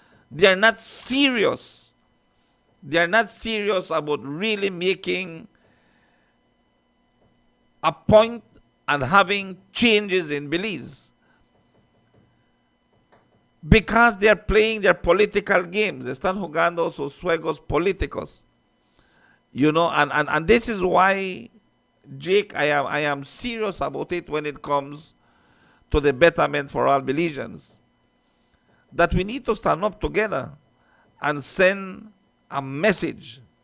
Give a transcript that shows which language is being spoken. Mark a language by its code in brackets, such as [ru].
[en] They are not serious. They are not serious about really making a point and having changes in Belize, because they are playing their political games. [es] Están jugando sus juegos políticos. [en] You know, and this is why, Jake, I am serious about it when it comes to the betterment for all Belizeans. That we need to stand up together and send a message.